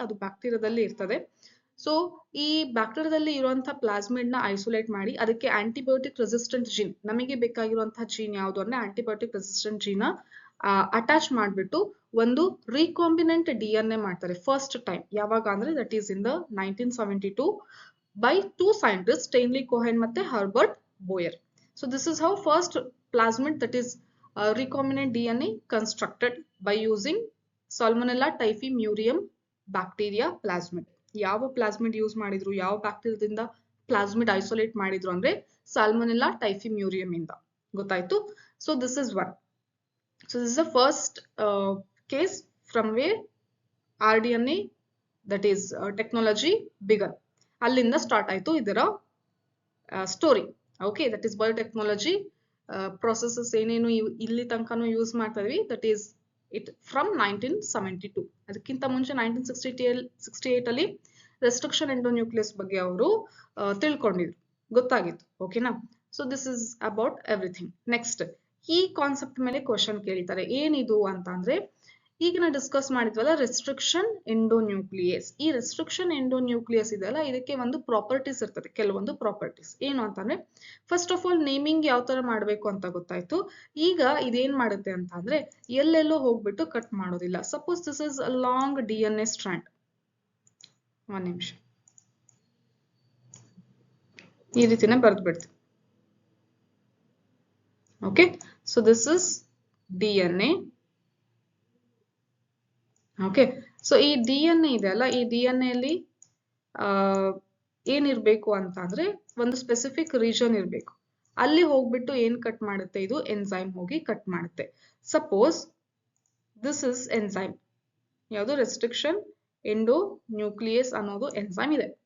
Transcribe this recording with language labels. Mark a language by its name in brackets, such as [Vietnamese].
[Kannada] ಅದು ಬ್ಯಾಕ್ಟೀರಿಯಾದಲ್ಲಿ ಇರ್ತದೆ. ಸೊ ಈ ಬ್ಯಾಕ್ಟೀರಿಯಾದಲ್ಲಿ ಇರುವಂತಹ ಪ್ಲಾಸ್ಮಿಡ್ ನ ಐಸೋಲೇಟ್ ಮಾಡಿ ಅದಕ್ಕೆ ಆಂಟಿಬಯೋಟಿಕ್ ರೆಸಿಸ್ಟೆಂಟ್ ಜೀನ್, ನಮಗೆ ಬೇಕಾಗಿರುವಂತಹ ಜೀನ್ ಯಾವುದು ಅಂದ್ರೆ ಆಂಟಿಬಯೋಟಿಕ್ ರೆಸಿಸ್ಟೆಂಟ್ ಜೀನ್ ಅಟ್ಯಾಚ್ ಮಾಡ್ಬಿಟ್ಟು ಒಂದು ರೀಕಾಂಬಿನೆಂಟ್ DNA ಮಾಡ್ತಾರೆ ಫಸ್ಟ್ ಟೈಮ್. ಯಾವಾಗ ಅಂದ್ರೆ [English] That is in the 1972 by 2 scientist, Stanley Cohen ಮತ್ತೆ Herbert Boyer. So this is how first plasmid, that is recombinant DNA constructed by using Salmonella typhimurium bacteria plasmid. [Kannada] ಯಾವ plasmid use ಮಾಡಿದ್ರು, ಯಾವ ಬ್ಯಾಕ್ಟೀರಿಯಾದಿಂದ plasmid isolate ಮಾಡಿದ್ರು ಅಂದ್ರೆ salmonella ಟೈಫಿಮ್ಯೂರಿಯಂ ಇಂದ. [English] ಗೊತ್ತಾಯ್ತು? So this is 1. So this is the first case from where rDNA, that is technology began. [Kannada] ಅಲ್ಲಿಂದ start ಆಯ್ತು ಇದರ story. Okay, that is biotechnology processes ಏನೇನು ಇಲ್ಲಿ ತನಕನೂ ಯೂಸ್ ಮಾಡ್ತಾ ಇದೀವಿ, [English] That is it from 1972. [Kannada] ಅದಕ್ಕಿಂತ ಮುಂಚೆ 1968 ಅಲ್ಲಿ ರೆಸ್ಟ್ರಿಕ್ಷನ್ ಎಂಡೋನ್ಯೂಕ್ಲಿಯಸ್ ಬಗ್ಗೆ ಅವರು ತಿಳ್ಕೊಂಡಿದ್ರು, ಗೊತ್ತಾಗಿತ್ತು. ಓಕೆನಾ? [English] So this is about everything. [Kannada] Next ಈ ಕಾನ್ಸೆಪ್ಟ್ ಮೇಲೆ ಕ್ವಶನ್ ಕೇಳ್ತಾರೆ. ಏನಿದು ಅಂತ ಅಂದ್ರೆ, ಈಗ ನಾವು ಡಿಸ್ಕಸ್ ಮಾಡಿದ್ವಲ್ಲ ರೆಸ್ಟ್ರಿಕ್ಷನ್ ಎಂಡೋನ್ಯೂಕ್ಲಿಯಸ್. ಈ ರೆಸ್ಟ್ರಿಕ್ಷನ್ ಎಂಡೋನ್ಯೂಕ್ಲಿಯಸ್ ಇದೆಯಲ್ಲ, ಇದಕ್ಕೆ ಒಂದು ಪ್ರಾಪರ್ಟೀಸ್ ಇರ್ತದೆ, ಕೆಲವೊಂದು ಪ್ರಾಪರ್ಟೀಸ್. ಏನು ಅಂತಂದ್ರೆ, ಫಸ್ಟ್ ಆಫ್ ಆಲ್ ನೇಮಿಂಗ್ ಯಾವ ತರ ಮಾಡಬೇಕು ಅಂತ ಗೊತ್ತಾಯ್ತು. ಈಗ ಇದೇನ್ ಮಾಡುತ್ತೆ ಅಂತ ಅಂದ್ರೆ ಎಲ್ಲೆಲ್ಲೋ ಹೋಗ್ಬಿಟ್ಟು ಕಟ್ ಮಾಡೋದಿಲ್ಲ. [English] Suppose this is a long DNA strand. [Kannada] ಒಂದ್ ನಿಮಿಷ, ಈ ರೀತಿನೇ ಬರ್ದ್ಬಿಡ್ತೀವಿ. [English] Okay, so this is DNA. [Kannada] Okay, so ಈ DNA ಇದೆಯಲ್ಲ, ಈ DNA ಅಲ್ಲಿ ಏನಿರ್ಬೇಕು ಅಂತ ಅಂದ್ರೆ ಒಂದು ಸ್ಪೆಸಿಫಿಕ್ ರೀಜನ್ ಇರ್ಬೇಕು. ಅಲ್ಲಿ ಹೋಗ್ಬಿಟ್ಟು ಏನ್ ಕಟ್ ಮಾಡುತ್ತೆ, ಇದು ಎನ್ಸೈಮ್ ಹೋಗಿ ಕಟ್ ಮಾಡುತ್ತೆ. [English] suppose this is enzyme, [Kannada] ಯಾವುದು ರೆಸ್ಟ್ರಿಕ್ಷನ್ ಎಂಡೋನ್ಯೂಕ್ಲಿಯಸ್ ಅನ್ನೋದು ಎನ್ಸೈಮ್ ಇದೆ.